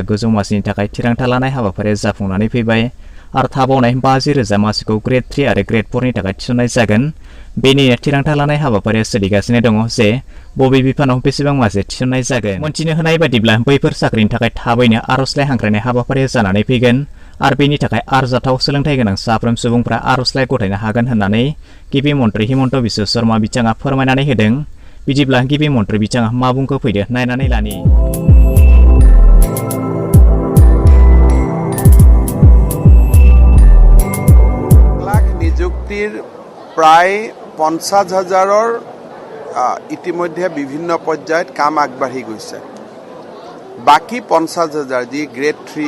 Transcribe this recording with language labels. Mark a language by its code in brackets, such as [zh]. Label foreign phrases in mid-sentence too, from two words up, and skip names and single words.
[brx] गोजौ मासिनि थाखाय थिरांथा लानाय हाबाफारिया जाफुंनानै फैबाय आरो थाबावनाय 50,000 मासिखौ ग्रेड 3 आरो ग्रेड 4 नि थाखाय थिसननाय जागोन बेनिनो थिरांथा लानाय हाबाफारिया सोलिगासिनो दङ जे बबे बिफानाव बेसेबां मासि थिसननाय जागोन मोनथिनो होनाय बायदिब्ला बैफोर साख्रिनि थाखाय थाबैनो आर'जलाइ हांख्रायनाय हाबाफारिया जानानै फैगोन आरो बेनि थाखाय आरजाथाव सोलोंथाइ गोनां साफ्रोम सुबुंफ्रा आर'जलाइ गथायनो हागोन होननानै गिबि मन्थ्रि हिमन्त बिश्व शर्मा बिथाङा फोरमायनानै होदों बिदिब्ला गिबि मन्थ्रि बिथाङा मा बुंखो फैदो नायनानै लानि [as] নিযুক্তিৰ প্ৰায় 50,000ৰ ইতিমধ্যে বিভিন্ন পৰ্যায়ত কাম আগবাঢ়ি গৈছে বাকি 50,000 যি গ্ৰেড 3